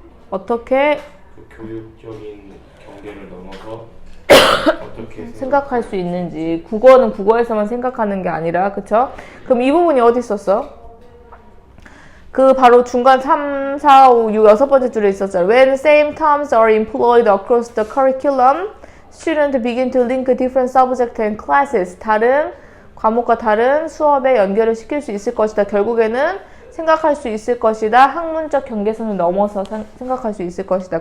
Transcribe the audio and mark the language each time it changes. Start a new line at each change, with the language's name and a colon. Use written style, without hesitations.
Korean: 어떻게 그 교육적인 경계를 넘어서 어떻게 생각할 수 있는지. 국어는 국어에서만 생각하는 게 아니라, 그쵸? 그럼 이 부분이 어디 있었어? 그 바로 중간 3, 4, 5, 6, 6번째 줄에 있었잖아.
English: When same terms are employed across the curriculum, students begin to link different subjects and classes.
Korean: 다른 과목과 다른 수업에 연결을 시킬 수 있을 것이다. 결국에는 생각할 수 있을 것이다. 학문적 경계선을 넘어서 생각할 수 있을 것이다.